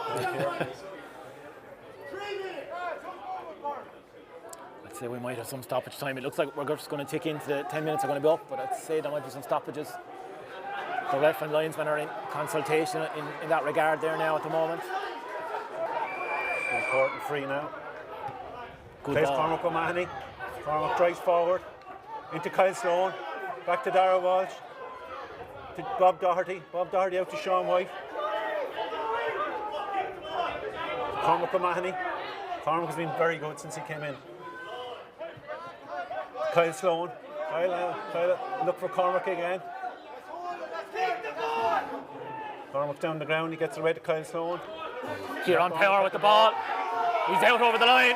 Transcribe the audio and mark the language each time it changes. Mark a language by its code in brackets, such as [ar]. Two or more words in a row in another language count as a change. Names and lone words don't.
[en] I'd say we might have some stoppage time. It looks like we're just going to tick into the 10 minutes are going to be up, but I'd say there might be some stoppages. The ref and linesman are in consultation in that regard there now at the moment. Important free now. Good Plays ball. Cormac O'Mahony. Cormac drives forward into Kyle Sloan. Back to Dara Walsh. To Bob Doherty. Bob Doherty out to Sean White. Cormac O'Mahony. Cormac has been very good since he came in. Kyle Sloan. Kyle, look for Cormac again. Cormac's down the ground. He gets away to Kyle Sloan. Kieran Power with the ball. He's out over the line.